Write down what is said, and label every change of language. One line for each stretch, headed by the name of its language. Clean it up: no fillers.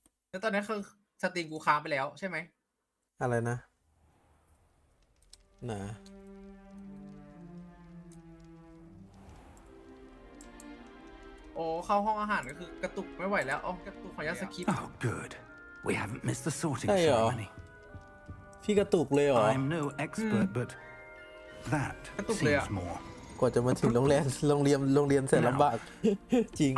Thai: แล้วตอนนี้คือสตรีมกูค้างไปแล้วใช่ไหม อะไรนะ โอ้เข้าห้องอาหารก็คือกระตุกไม่ไหวแล้วอ๋อกระตุกขออนุญาตสคิป
English: Oh, good. We haven't missed the sorting ceremony.
Thai: พี่กระตุกเลยเหรอ
English: I'm no expert, but that seems more.
Thai: กว่าจะมาถึงโรงเรียนเสร็จลำบากจริง